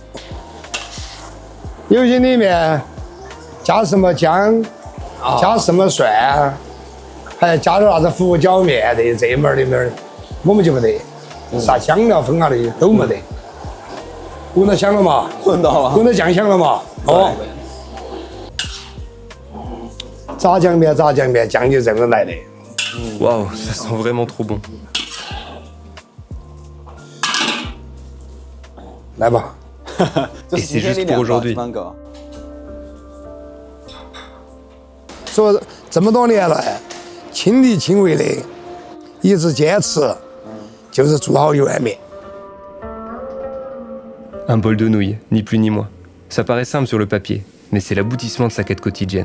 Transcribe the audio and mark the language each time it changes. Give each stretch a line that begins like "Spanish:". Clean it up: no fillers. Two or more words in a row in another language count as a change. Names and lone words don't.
Chinese: 有些里面加什么姜，加什么蒜，还加点啥子胡椒面的这门儿那门儿，我们就没得，啥香料粉啊的都没得。闻到香了嘛？闻到了。闻到酱香了嘛？炸酱面，酱就这么来的。
French: Waouh, ça sent vraiment trop bon.
Chinese: 来吧。
French: Et c'est juste pour aujourd'hui.
Chinese: 说这么多年来，亲力亲为的，一直坚持，就是做好一碗面。
French: Un bol de nouilles, ni plus ni moins. Ça paraît simple sur le papier, mais c'est l'aboutissement de sa quête quotidienne.